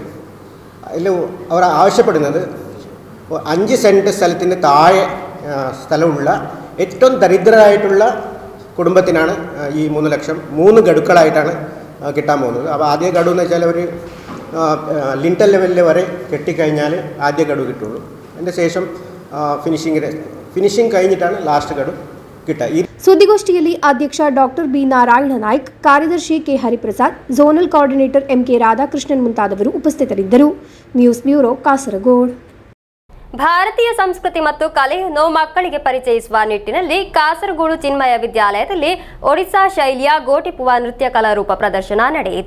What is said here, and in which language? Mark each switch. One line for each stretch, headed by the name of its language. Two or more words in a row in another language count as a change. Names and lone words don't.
Malayalam: അതിൽ അവർ ആവശ്യപ്പെടുന്നത് 5 സെൻറ്റ് സ്ഥലത്തിന് താഴെ സ്ഥലമുള്ള ഏറ്റവും ദരിദ്രരായിട്ടുള്ള കുടുംബത്തിനാണ് ഈ 3 ലക്ഷം 3 ഗഡുക്കളായിട്ടാണ് കിട്ടാൻ പോകുന്നത്. അപ്പോൾ ആദ്യ ഗഡു എന്ന് വെച്ചാൽ ഒരു ലിൻറ്റൽ ലെവലിൽ വരെ കെട്ടിക്കഴിഞ്ഞാൽ ആദ്യ ഗഡു കിട്ടുള്ളൂ. അതിൻ്റെ ശേഷം ഫിനിഷിംഗ് കഴിഞ്ഞിട്ടാണ് ലാസ്റ്റ് ഗഡു കിട്ടുക.
Kannada: ಸುದ್ದಿಗೋಷ್ಠಿಯಲ್ಲಿ ಅಧ್ಯಕ್ಷ ಡಾಕ್ಟರ್ ಬಿ ನಾರಾಯಣ ನಾಯ್ಕ್, ಕಾರ್ಯದರ್ಶಿ ಕೆ ಹರಿಪ್ರಸಾದ್, ಝೋನಲ್ ಕೋಆರ್ಡಿನೇಟರ್ MK ರಾಧಾಕೃಷ್ಣನ್ ಮುಂತಾದವರು ಉಪಸ್ಥಿತರಿದ್ದರು. ನ್ಯೂಸ್ ಬ್ಯೂರೋ, ಕಾಸರಗೋಡು. ಭಾರತೀಯ ಸಂಸ್ಕೃತಿ ಮತ್ತು ಕಲೆಯನ್ನು ಮಕ್ಕಳಿಗೆ ಪರಿಚಯಿಸುವ ನಿಟ್ಟಿನಲ್ಲಿ ಕಾಸರಗೋಡು ಚಿನ್ಮಯ ವಿದ್ಯಾಲಯದಲ್ಲಿ ಒಡಿಶಾ ಶೈಲಿಯ ಗೋಟಿಪುವ ನೃತ್ಯ ಕಲಾರೂಪ ಪ್ರದರ್ಶನ ನಡೆಯಿತು.